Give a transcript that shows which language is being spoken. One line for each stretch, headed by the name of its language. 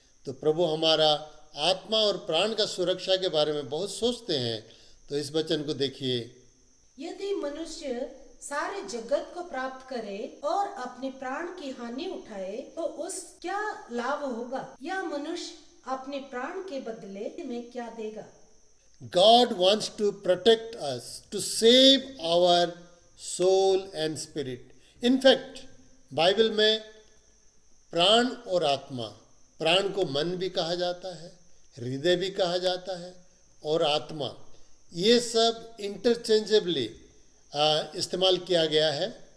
Hindi: तो प्रभु हमारा आत्मा और प्राण का सुरक्षा के बारे में बहुत सोचते हैं। तो इस वचन को देखिए। यदि मनुष्य सारे जगत को प्राप्त करे और अपने प्राण की हानि उठाए तो उस क्या लाभ होगा? या मनुष्य अपने प्राण के बदले में क्या देगा?
English: God wants to protect us, to save our soul and spirit.
Hindi: In fact, Bible में प्राण और आत्मा, प्राण को मन भी कहा जाता है, हृदय भी कहा जाता है, और आत्मा, ये सब इंटरचेंजेबली इस्तेमाल किया गया है।